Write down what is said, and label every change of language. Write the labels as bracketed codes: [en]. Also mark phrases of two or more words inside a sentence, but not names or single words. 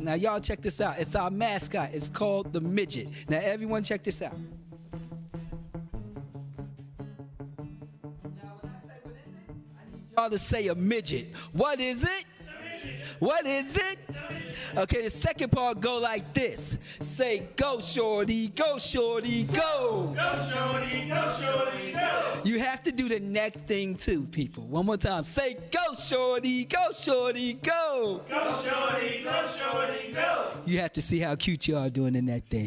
[en] Now y'all check this out. It's our mascot. It's called the Midget. Now everyone check this out. Now when I say what is it, I need y'all to say a midget. What is it? What is it? Okay, the second part go like this. Say, go shorty, go shorty, go. Go shorty, go shorty, go. You have to do the neck thing too, people. One more time. Say, go shorty, go shorty, go. Go shorty, go shorty, go. You have to see how cute you are doing the neck thing.